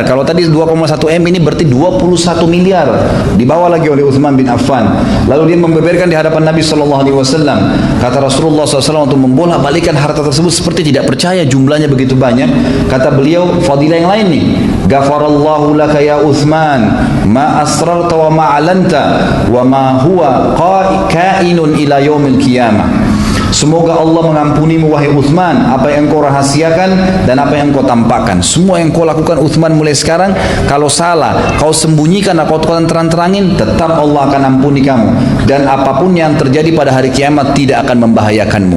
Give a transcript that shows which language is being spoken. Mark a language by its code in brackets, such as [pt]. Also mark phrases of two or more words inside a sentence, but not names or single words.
[id] Kalau tadi 2,1 M, ini berarti 21 miliar. Dibawa lagi oleh Utsman bin Affan. Lalu dia membeberkan di hadapan Nabi SAW. Kata Rasulullah SAW untuk membolak-balikan harta tersebut seperti tidak percaya jumlahnya begitu banyak. Kata beliau, fadilah yang lain nih. [ar] غفر الله لك يا عثمان, ما أسررت وما أعلنت، وما هو كائن إلى يوم القيامة. [id] Semoga Allah mengampunimu wahai Uthman, apa yang kau rahasiakan dan apa yang kau tampakkan. Semua yang kau lakukan Uthman mulai sekarang, kalau salah kau sembunyikan atau kau terang-terangin, tetap Allah akan ampuni kamu. Dan apapun yang terjadi pada hari kiamat tidak akan membahayakanmu.